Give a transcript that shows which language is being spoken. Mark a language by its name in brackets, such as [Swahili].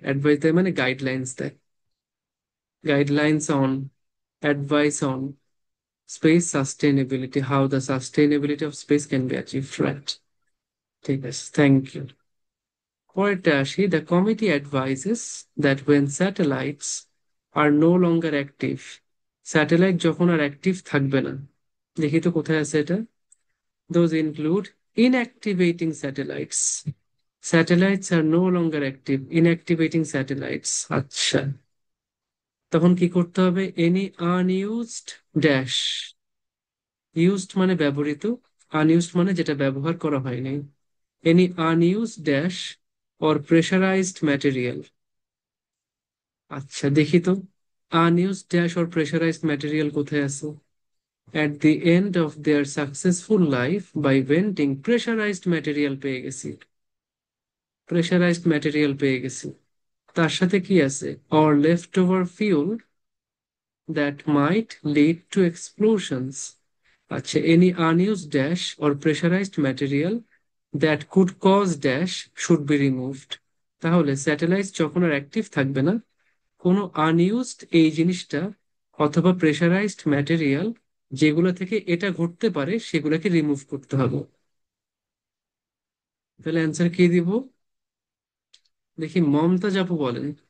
[Bangla] Advice দেয় মানে guidelines দেয়। [English] Guidelines on, advice on space sustainability, how the sustainability of space can be achieve, right. [Bangla] ঠিক আছে, [English] Thank you. [Bangla] পরেরটা আসি। [English] The committee advises that when satellites are no longer active. [Bangla] Satellite যখন আর active থাকবে না, দেখি তো কোথায় আছে এটা। [English] Those include inactivating satellites. Satellites are no longer active. Inactivating satellites. [Bangla] আচ্ছা, তখন কি করতে হবে? [English] Any unused dash. [Bangla] ইউজড মানে ব্যবহৃত, আনইউজড মানে যেটা ব্যবহার করা হয়নি। [English] Any unused dash or pressurised material. [Bangla] আচ্ছা দেখি তো, [English] unused dash or pressurised material [Bangla] কোথায় আছে? [English] At the end of their successful life by venting pressurized material [Bangla] পেয়ে গেছি। প্রেসারাইজড ম্যাটেরিয়াল পেয়ে গেছি। তার সাথে কি আছে? [English] or leftover fuel that might lead to explosions. [Bangla] আচ্ছা, [English] any unused dash or pressurized material that could cause dash should be removed. [Bangla] তাহলে স্যাটেলাইট যখন আর অ্যাক্টিভ থাকবে না, কোনো আনইউজড এই জিনিসটা অথবা প্রেসারাইজড ম্যাটেরিয়াল যেগুলো থেকে এটা ঘটতে পারে সেগুলোকে রিমুভ করতে হবে। তাহলে অ্যান্সার কি দিব? দেখি মমতাজ আপু বলেন।